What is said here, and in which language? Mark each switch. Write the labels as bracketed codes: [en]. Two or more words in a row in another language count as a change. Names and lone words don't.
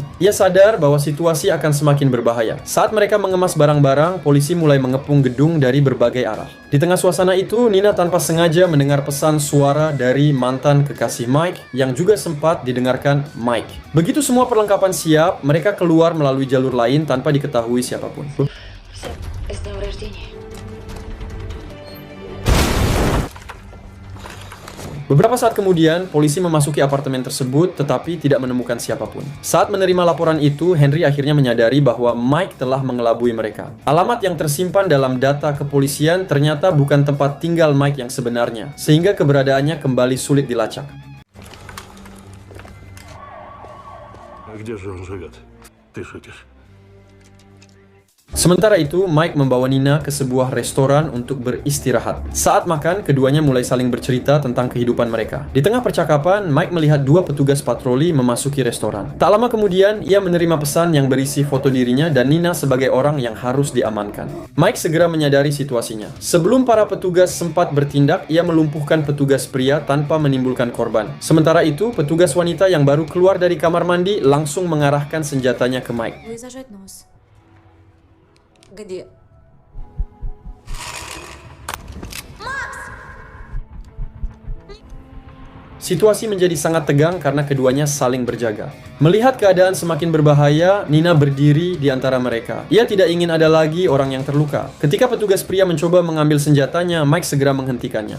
[id] Ia sadar bahwa situasi akan semakin berbahaya. Saat mereka mengemas barang-barang, polisi mulai mengepung gedung dari berbagai arah. Di tengah suasana itu, Nina tanpa sengaja mendengar pesan suara dari mantan kekasih Mike yang juga sempat didengarkan Mike. Begitu semua perlengkapan siap, mereka keluar melalui jalur lain tanpa diketahui siapapun. [ru] С днем рождения. [id] Beberapa saat kemudian, polisi memasuki apartemen tersebut tetapi tidak menemukan siapapun. Saat menerima laporan itu, Henry akhirnya menyadari bahwa Mike telah mengelabui mereka. Alamat yang tersimpan dalam data kepolisian ternyata bukan tempat tinggal Mike yang sebenarnya, sehingga keberadaannya kembali sulit dilacak. [ru] Где же он живет? Ты шутишь? [id] Sementara itu, Mike membawa Nina ke sebuah restoran untuk beristirahat. Saat makan, keduanya mulai saling bercerita tentang kehidupan mereka. Di tengah percakapan, Mike melihat 2 petugas patroli memasuki restoran. Tak lama kemudian, ia menerima pesan yang berisi foto dirinya dan Nina sebagai orang yang harus diamankan. Mike segera menyadari situasinya. Sebelum para petugas sempat bertindak, ia melumpuhkan petugas pria tanpa menimbulkan korban. Sementara itu, petugas wanita yang baru keluar dari kamar mandi langsung mengarahkan senjatanya ke Mike. [ru] Вы зажать нос. Где? [id] Situasi menjadi sangat tegang karena keduanya saling berjaga. Melihat keadaan semakin berbahaya, Nina berdiri di antara mereka. Ia tidak ingin ada lagi orang yang terluka. Ketika petugas pria mencoba mengambil senjatanya, Mike segera menghentikannya.